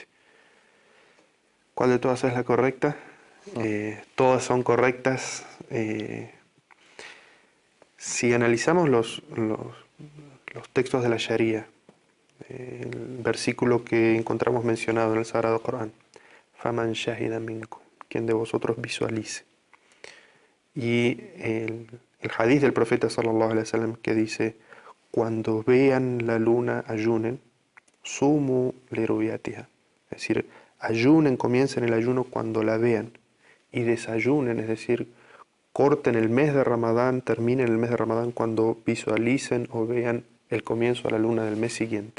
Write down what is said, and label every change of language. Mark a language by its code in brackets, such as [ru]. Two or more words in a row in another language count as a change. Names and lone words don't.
[es] ¿Cuál de todas es la correcta? Todas son correctas. Si analizamos los textos de la Sharia, el versículo que encontramos mencionado en el Sagrado Corán, [ar] فمن شهد منكم, [es] quien de vosotros visualice. Y el hadith del profeta [ar] صلى الله عليه وسلم [es] que dice, cuando vean la luna ayunen, [ar] صوموا لرؤيتها, [es] es decir, ayunen, comiencen el ayuno cuando la vean, y desayunen, es decir, corten el mes de Ramadán, terminen el mes de Ramadán cuando visualicen o vean el comienzo de la luna del mes siguiente.